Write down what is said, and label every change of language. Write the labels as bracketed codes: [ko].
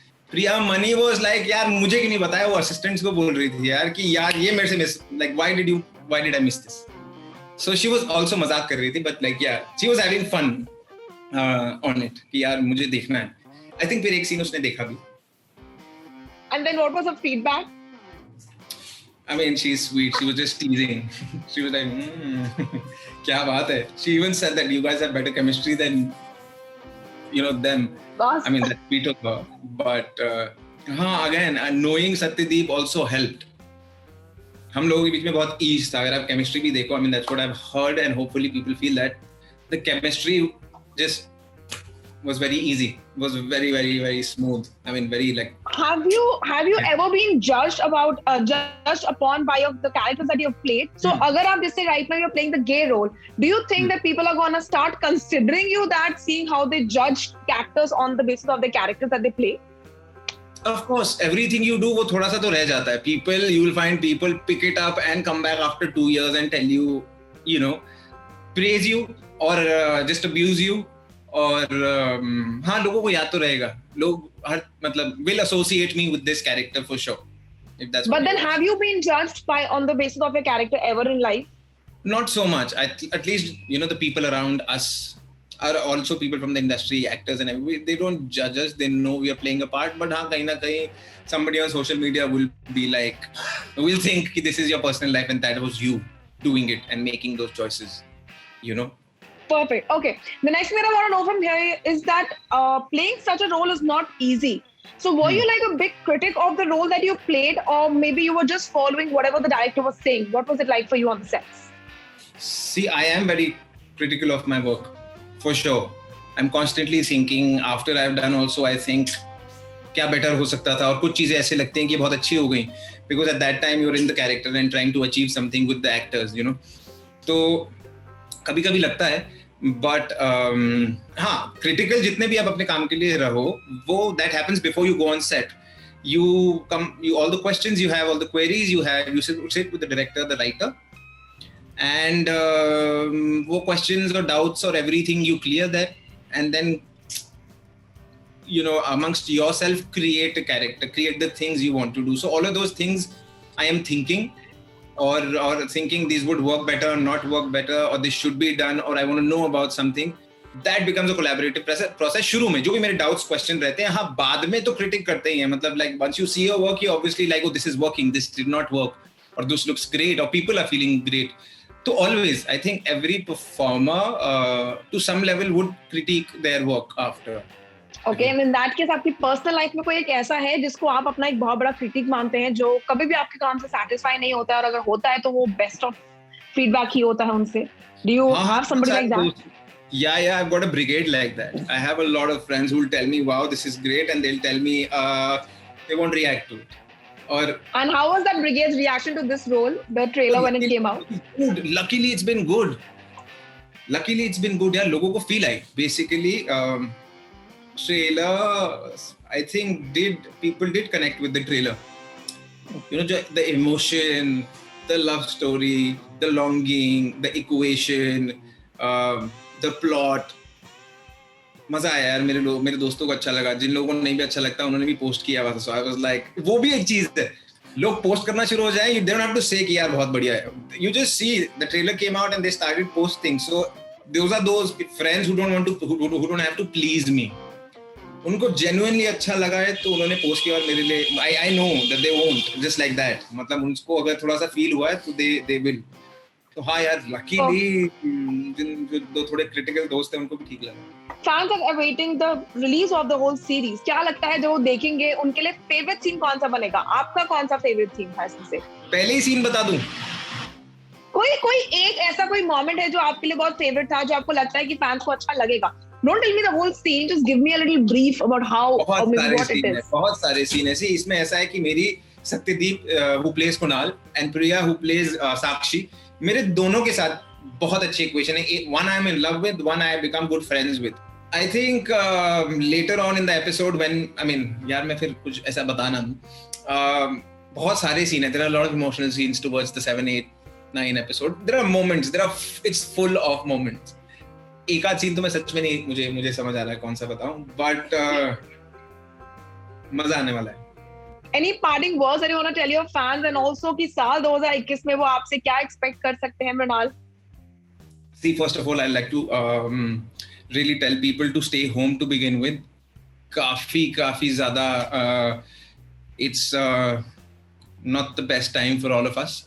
[hi] Priyamani was like यार मुझे क्यों नहीं बताया. वो assistants को बोल रही थी यार कि यार ये मेरे से miss, [en] like why did I miss this? So she was also [hi] मजाक कर रही थी, [en] but like yeah, she was having fun on it [hi] कि यार मुझे देखना है. [en] I think [hi] फिर एक scene उसने देखा भी. [en] And then what was her feedback? She's sweet. She was just teasing. She was like, [hi] क्या बात है. [en] She even said that you guys have better chemistry than, them. Awesome. That's sweet of her. But, again, knowing Satyadeep also helped. [hi] हम लोगों के बीच में बहुत ease था. अगर आप chemistry भी देखो, [en] that's what I've heard, and hopefully people feel that the chemistry just was very easy. It was very, very, very smooth. Very like. Have you ever been judged upon by the characters that you've played? So, [hi] अगर आप जैसे [en] right now you're playing the gay role, do you think that people are gonna start considering you that, seeing how they judge actors on the basis of the characters that they play? Of course, everything you do [hi] वो थोड़ा सा तो रह जाता है. [en] You will find people pick it up and come back after 2 years and tell you, praise you or just abuse you. [hi] और हाँ, लोगों को याद तो रहेगा. [en] लोग will associate me with this character for sure. If that's. But then, have you been judged on the basis of your character ever in life? Not so much. At least the people around us are also people from the industry, actors and everybody. They don't judge us. They know we are playing a part. But [hi] हाँ कहीं ना कहीं [en] somebody on social media will be like, will think कि this is your personal life and that was you doing it and making those choices. You know. Perfect. Okay. The next thing that I want to know from here is that playing such a role is not easy. So were you like a big critic of the role that you played, or maybe you were just following whatever the director was saying? What was it like for you on the sets? See, I am very critical of my work, for sure. I'm constantly thinking, after I've done also, I think, [hi] क्या better हो सकता था, और कुछ चीजें ऐसे लगती हैं कि बहुत अच्छी हो गई, [en] because at that time you're in the character and trying to achieve something with the actors, you know. [hi] तो कभी-कभी लगता है, but हाँ, critical जितने भी आप अपने काम के लिए रहो, वो [en] that happens before you go on set. You all the questions you have, all the queries you have, you sit with the director, the writer, and वो questions or doubts or everything you clear that, and then you know, amongst yourself, create a character, create the things you want to do. So all of those things I am thinking, or thinking these would work better or not work better, or this should be done, or I want to know about something. That becomes a collaborative process. [hi] शुरू में जो भी मेरे doubts question रहते हैं, हाँ बाद में तो critic करते ही हैं, मतलब [en] like once you see your work, you obviously like, oh, this is working, this did not work, or this looks great, or people are feeling great. So always, I think every performer to some level would critique their work after. [hi] Okay, and in that case, आपकी personal life में कोई एक ऐसा है जिसको आप अपना एक बहुत बड़ा क्रिटिक मानते हैं, जो कभी भी आपके काम से सेटिस्फाई नहीं होता है, और अगर होता है तो वो बेस्ट ऑफ फीडबैक ही होता है उनसे? [en] Do you have somebody like that? Yeah, I've got a brigade like that. I have a lot of friends who will tell me, wow, this is great, and they'll tell me they won't react to it. And how was that brigade's reaction to this role, the trailer, when it came out? Good. Luckily, it's been good. [hi] Yeah, लोगों को feel I. [en] Basically, trailer, I think people did connect with the trailer. You know, the emotion, the love story, the longing, the equation, the plot. [hi] मजा आया यार, मेरे दोस्तों को अच्छा लगा, जिन लोगों को नहीं भी अच्छा लगता उन्होंने भी पोस्ट किया हुआ था. [en] So I was like, [hi] वो भी एक चीज है, लोग पोस्ट करना शुरू हो जाए, [en] you don't have to say [hi] कि यार बहुत बढ़िया है. [en] You just see the trailer came out and they started posting. So those are those friends who don't have to please me. [hi] उनको genuinely अच्छा लगा है तो उन्होंने पोस्ट किया, और मेरे लिए [en] I know that they won't, just like that. [hi] मतलब उनको अगर थोड़ा सा फील हुआ है तो [en] they will. [hi] तो हाँ यार, luckily जो थोड़े critical दोस्त हैं उनको भी ठीक लगा. [en] Fans are awaiting the release of the whole series. [hi] क्या लगता है जो वो देखेंगे उनके लिए फेवरेट सीन कौन सा बनेगा? आपका कौन सा फेवरेट सीन था इसमें से? पहले ही सीन बता दूं? कोई एक ऐसा कोई मोमेंट है जो आपके लिए बहुत फेवरेट था, जो आपको लगता है कि फैंस को अच्छा लगेगा? [en] Don't tell me the whole scene, just give me a little brief about how or maybe what it is. [hi] बहुत सारे सीन ऐसे. इसमें ऐसा है कि मेरी Satyadeep [en] who plays Kunal and Priya who plays Sakshi, [hi] मेरे दोनों के साथ बहुत अच्छी इक्वेशन है. [en] One I am in love with, one I have become good friends with. I think later on in the episode when, I mean, [hi] यार मैं फिर कुछ ऐसा बता ना दूं, बहुत सारे सीन हैं. [en] There are a lot of emotional scenes towards the 7, 8, 9 episode. There are moments. It's full of moments. [hi] एक आध सीन तो मैं सच में नहीं मुझे समझ आ रहा है कौन सा बताऊं, but मजा आने वाला है. [en] Any parting words that you want to tell your fans, and also [hi] कि साल 2021 में वो आपसे क्या [en] expect कर सकते हैं, Mrunal? See, first of all, I'd like to really tell people to stay home to begin with. [hi] काफी ज़्यादा [en] it's not the best time for all of us.